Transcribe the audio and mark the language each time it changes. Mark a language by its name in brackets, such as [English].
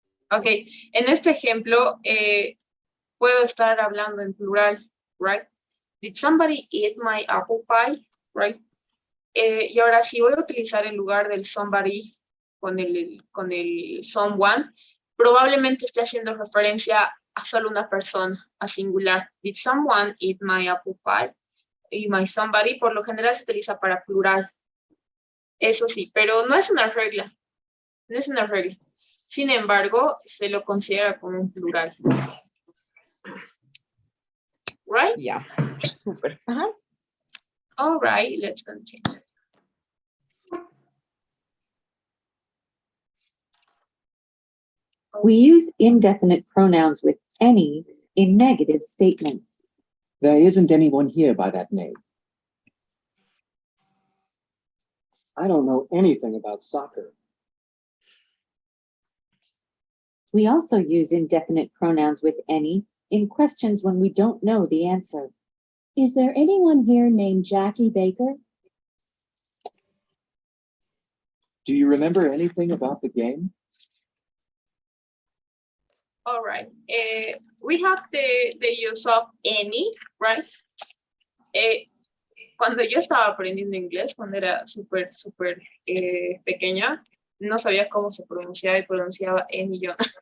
[Spanish] Ok, en este ejemplo puedo estar hablando en plural, right? [English] Did somebody eat my apple pie? Right? [Spanish] Y ahora si voy a utilizar en lugar del somebody con el someone, probablemente esté haciendo referencia a solo una persona, a singular. [English] Did someone eat my apple pie? [Spanish] Y my somebody por lo general se utiliza para plural. Eso sí, pero no es una regla. No es una regla. Sin embargo, se lo considera como un plural. [English] Right? [Spanish] Ya. Súper. Ajá. [English] All right, let's continue. We use indefinite pronouns with any in negative statements. There isn't anyone here by that name. I don't know anything about soccer. We also use indefinite pronouns with any in questions when we don't know the answer. Is there anyone here named Jackie Baker? Do you remember anything about the game? All right. We have the use of any, right? [Spanish] Cuando yo estaba aprendiendo inglés, cuando era súper pequeña, no sabía cómo se pronunciaba y pronunciaba any yo.